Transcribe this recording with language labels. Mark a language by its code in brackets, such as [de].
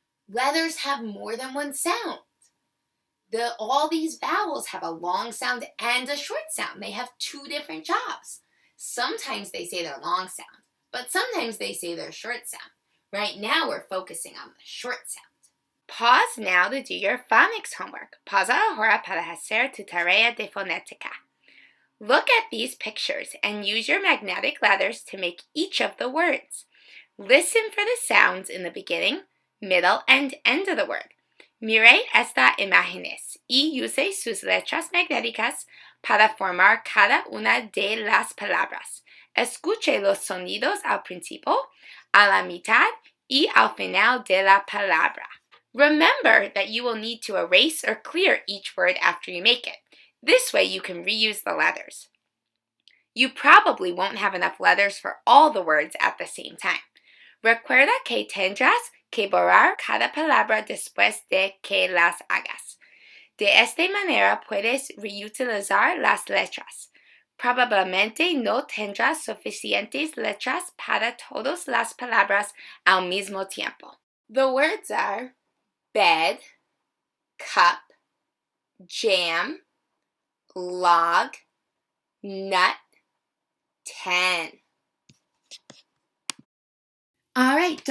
[en] Letters have more than one sound. All these vowels have a long sound and a short sound. They have two different jobs. Sometimes they say their long sound, but sometimes they say their short sound. Right now we're focusing on the short sound. Pause now to do your phonics homework. [es] Pausa ahora para hacer tu tarea de fonética. [en] Look at these pictures and use your magnetic letters to make each of the words. Listen for the sounds in the beginning, middle, and end of the word. [es] Mire esta imágenes y use sus letras magnéticas para formar cada una de las palabras. Escuche los sonidos al principio, a la mitad, y al final de la palabra. [en] Remember that you will need to erase or clear each word after you make it. This way you can reuse the letters. You probably won't have enough letters for all the words at the same time. [es] Recuerda que tendrás que borrar cada palabra después de que las hagas. De esta manera puedes reutilizar las letras. Probablemente no tendrás suficientes letras para todas las palabras al mismo tiempo. [en] The words are bed, cup, jam, log, nut, 10. All right, don't